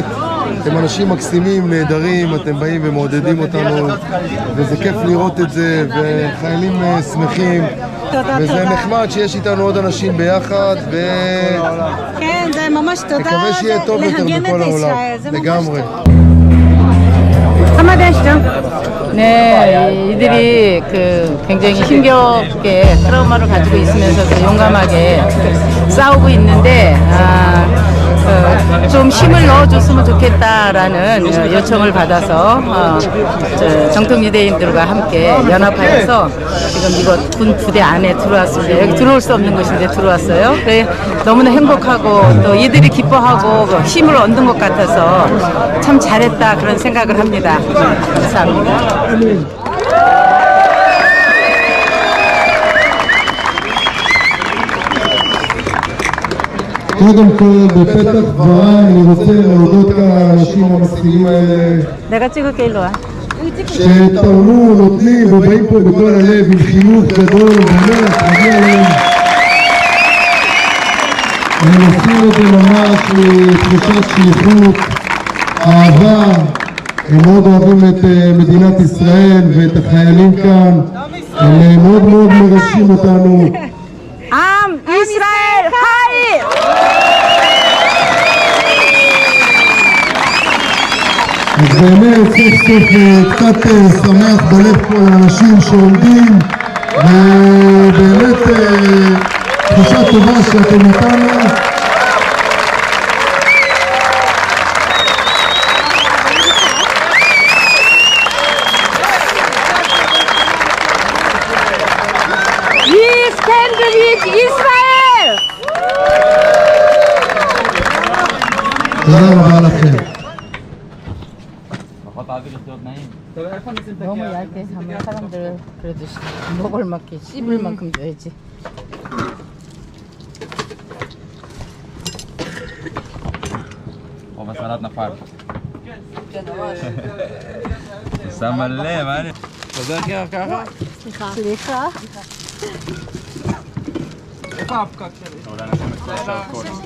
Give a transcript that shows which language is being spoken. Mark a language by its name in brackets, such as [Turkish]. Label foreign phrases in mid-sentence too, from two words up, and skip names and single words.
[Hebrew] אתם אנשים מקסימים, נהדרים, אתם באים ומעודדים אותנו, וזה כיף לראות את זה, וחיילים שמחים, וזה נחמד שיש איתנו עוד אנשים ביחד, כן, זה ממש תודה, נקווה שיהיה טוב יותר בכל העולם, לגמרי. [Korean] 네, 이들이 그 굉장히 힘겹게 트라우마를 가지고 있으면서도 용감하게 싸우고 있는데 좀 힘을 넣어줬으면 좋겠다라는 요청을 받아서 정통 유대인들과 함께 연합하여서 지금 이곳 군 부대 안에 들어왔습니다. 여기 들어올 수 없는 곳인데 들어왔어요. 그래 너무나 행복하고 또 이들이 기뻐하고 힘을 얻는 것 같아서 참 잘했다 그런 생각을 합니다. 감사합니다. [Hebrew] קודם כל, בפתח דבריי אני רוצה להודות כאן לאנשים המקסימים האלה [Korean] 내가 찍을게 일로 와. [Hebrew] שתרמו, נותנים ובאים פה בכל הלב עם חיוך גדול, באמת, מגיע להם. הם עושים את זה ממש מתחושת שליחות, אהבה, הם מאוד אוהבים את מדינת ישראל ואת החיילים כאן, הם מאוד מאוד מרגשים אותנו. עם ישראל חי! אז באמת סוף סוף קצת שמח בלב פה לאנשים שעומדים ובאמת תחושה טובה שאתם איתנו. [English] We stand with Israel! [Hebrew] תודה רבה לכם. [Korean] 너무 얇게 하면 사람들 그래도 먹을 만큼 씹을 만큼 줘야지. [Hebrew] ובסלט נפל. שמה לב, מה אני... חוזר ככה? סליחה. איפה הפקק שלי? אולי נשים את זה הכל.